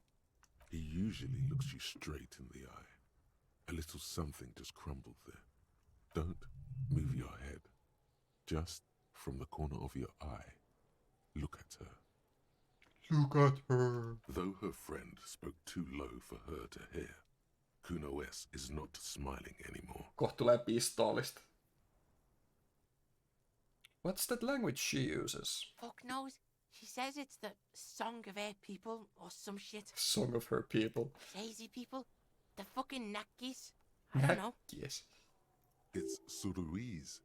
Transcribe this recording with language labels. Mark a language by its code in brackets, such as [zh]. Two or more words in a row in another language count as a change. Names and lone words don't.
[en] He usually looks you straight in the eye. A little something just crumbled there. Don't move your head. Just from the corner of your eye, look at her. Look at her. Though her friend spoke too low for her to hear, Kuno S is not smiling anymore. [fi] Kohta tulee pistoolista. [en] What's that language she uses? Fuck knows. She says it's the Song of Her People or some shit. Song of her people. Lazy people. The fucking Nakis. I don't know. Yes. It's Suruese.